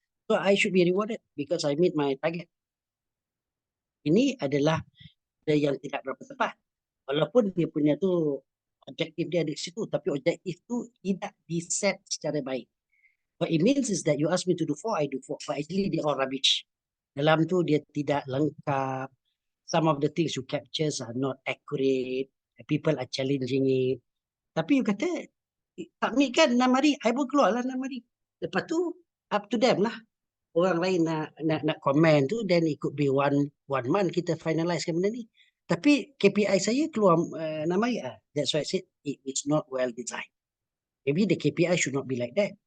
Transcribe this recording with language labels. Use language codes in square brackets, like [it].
[en] So I should be rewarded because I meet my target. [ms] Ini adalah yang tidak berapa tepat. Walaupun dia punya tu objektif dia ada di situ, tapi objektif tu tidak di-set secara baik. [en] What it means is that you ask me to do 4, I do 4. But actually they all rubbish. [ms] Dalam tu dia tidak lengkap. [en] Some of the things you capture are not accurate. People are challenging it. [ms] Tapi you kata, submit kan 6 hari, I pun keluar lah 6 hari. Lepas tu, up to them lah. Orang lain nak komen tu, [en] then it could be one month [ms] kita finalisekan benda ni. Tapi KPI saya keluar 6 hari. [en] That's why I said it is not well designed. Maybe the KPI should not be like that.